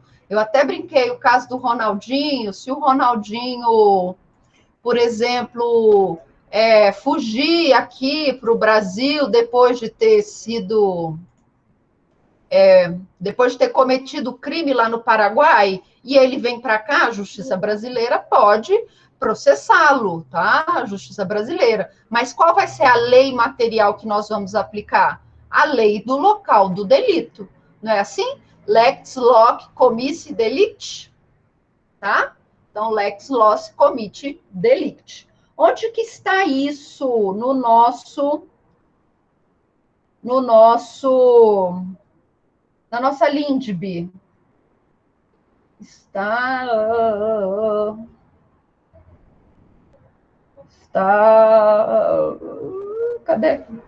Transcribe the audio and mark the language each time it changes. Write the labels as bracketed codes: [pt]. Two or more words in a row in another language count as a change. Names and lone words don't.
[pt] Eu até brinquei o caso do Ronaldinho. Se o Ronaldinho, por exemplo, fugir aqui para o Brasil depois de ter cometido crime lá no Paraguai, e ele vem para cá, a Justiça Brasileira pode processá-lo, tá? A Justiça Brasileira. Mas qual vai ser a lei material que nós vamos aplicar? A lei do local do delito. Não é assim? [la] Lex loc commissi delicti, [pt] tá? Então, [la] lex loc committe delicti. [pt] Onde que está isso na nossa LINDB? Cadê?